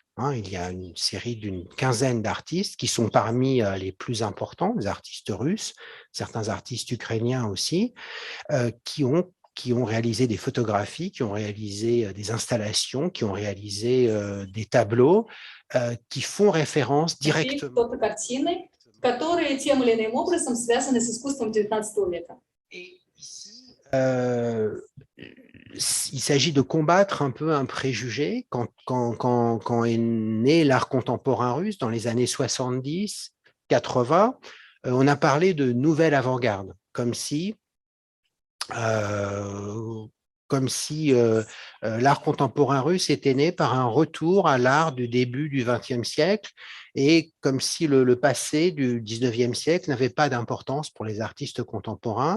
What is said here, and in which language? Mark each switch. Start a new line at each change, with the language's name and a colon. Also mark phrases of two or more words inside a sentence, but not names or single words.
French: Il y a une série d'une quinzaine d'artistes qui sont parmi les plus importants, des artistes russes, certains artistes ukrainiens aussi, qui ont réalisé des photographies, qui ont réalisé des installations, qui ont réalisé des tableaux qui font référence directement.
Russian: которые тем или иным образом связаны с искусством XIX века.
French: Et ici, il s'agit de combattre un peu un préjugé quand est né l'art contemporain russe dans les années 70, 80. On a parlé de nouvelle avant-garde, comme si l'art contemporain russe était né par un retour à l'art du début du XXe siècle et comme si le passé du XIXe siècle n'avait pas d'importance pour les artistes contemporains.